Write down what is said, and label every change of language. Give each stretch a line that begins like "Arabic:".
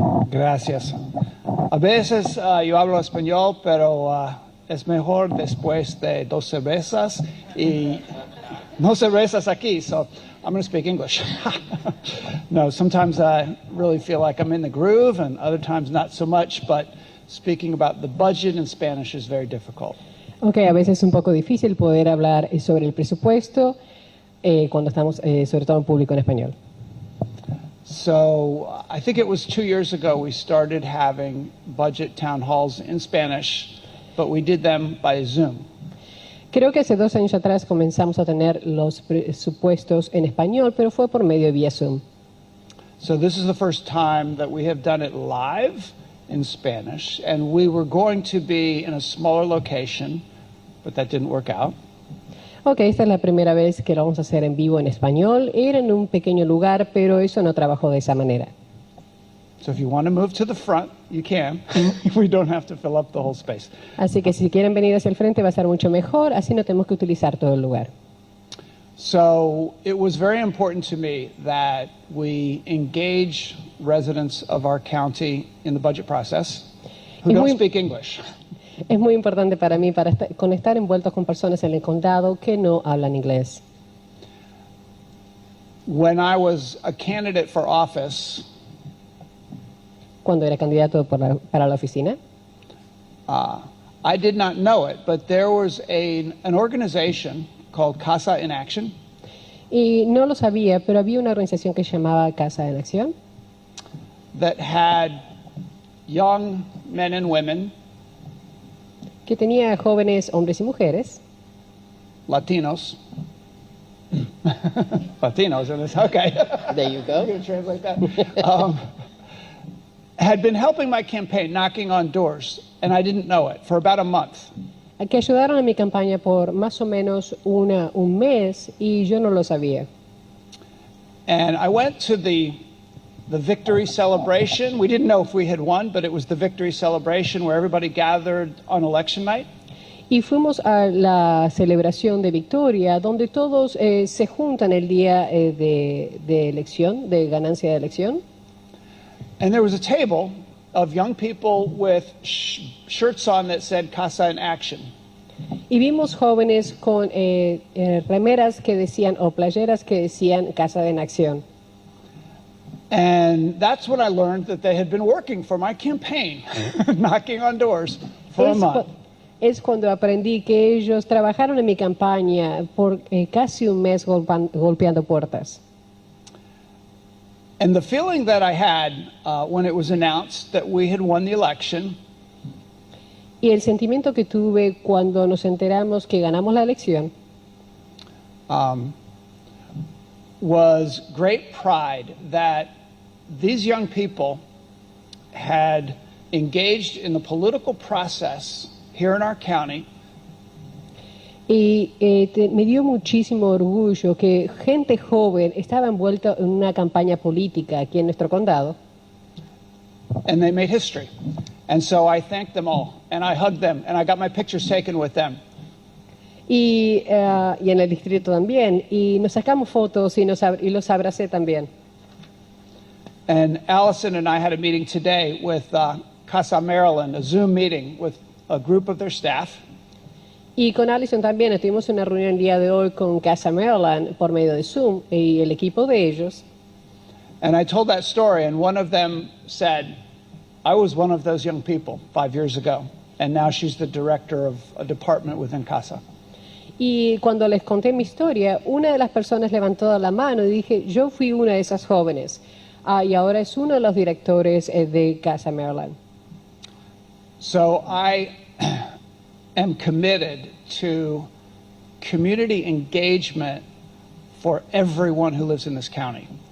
Spanish: Gracias. A veces yo hablo español, pero es mejor después de 2 cervezas y no cervezas aquí,
English: so I'm going to speak English. No, sometimes I really feel like I'm in the groove and other times not so much, but speaking about the budget in Spanish is very difficult.
Spanish: Okay, a veces es un poco difícil poder hablar sobre el presupuesto cuando estamos sobre todo en público en español.
English: So I think it was 2 years ago we started having budget town halls in Spanish, but we did them by Zoom.
Spanish: Creo que hace 2 años atrás comenzamos a tener los presupuestos en español, pero fue por medio de vía Zoom.
English: So this is the first time that we have done it live in Spanish, and we were going to be in a smaller location, but that didn't work out.
Spanish: Ok, esta es la primera vez que lo vamos a hacer en vivo en español. Era en un pequeño lugar, pero eso no trabajó de esa manera.
English: So if you want to move to the front, you can. We don't have to fill up the whole space.
Spanish: Así que si quieren venir hacia el frente va a ser mucho mejor, así no tenemos que utilizar todo el lugar.
English: So it was very important to me that we engage residents of our county in the budget process who don't speak English.
Spanish: Es muy importante para mí con estar envueltos con personas en el condado que no hablan inglés.
English: When I was a candidate for office,
Spanish: cuando era candidato para la oficina,
English: I did not know it, but there was an organization called Casa in Action.
Spanish: Y no lo sabía, pero había una organización que se llamaba Casa en Acción.
English: That had young men and women.
Spanish: Que tenía jóvenes hombres y mujeres.
English: Latinos. Latinos, and it's okay. There you go. I'm going to translate that. Had been helping my campaign, knocking on doors, and I didn't know it, for about a month.
Spanish: Que ayudaron a mi campaña por más o menos un mes y yo no lo sabía.
English: And I went to the victory celebration. We didn't know if we had won, but it was the victory celebration where everybody gathered on election night.
Spanish: Y fuimos a la celebración de victoria, donde todos se juntan el día de elección, de ganancia de elección.
English: And there was a table of young people with shirts on that said Casa in Action.
Spanish: Y vimos jóvenes con remeras que decían, o playeras que decían Casa en Acción.
English: And that's when I learned that they had been working for my campaign, knocking on doors for a month.
Spanish: Es cuando aprendí que ellos trabajaron en mi campaña por casi un mes golpeando puertas.
English: And the feeling that I had when it was announced that we had won the election.
Spanish: Y el sentimiento que tuve cuando nos enteramos que ganamos la elección.
English: Was great pride that these young people had engaged in the political process here in our county.
Spanish: Y me dio muchísimo orgullo que gente joven estaba envuelta en una campaña política aquí en nuestro condado.
English: And they made history. And so I thanked them all, and I hugged them, and I got my pictures taken with them.
Spanish: y en el distrito también. Y nos sacamos fotos y los abracé también.
English: And Allison and I had a meeting today with Casa Maryland, a Zoom meeting with a group of their staff.
Spanish: Y con Allison también tuvimos una reunión el día de hoy con Casa Maryland por medio de Zoom y el equipo de ellos.
English: And I told that story, and one of them said, I was one of those young people 5 years ago, and now she's the director of a department within Casa.
Spanish: Y cuando les conté mi historia, una de las personas levantó la mano y dije, yo fui una de esas jóvenes. Y ahora es uno de los directores de Casa Maryland.
English: So I am committed to community engagement for everyone who lives in this county.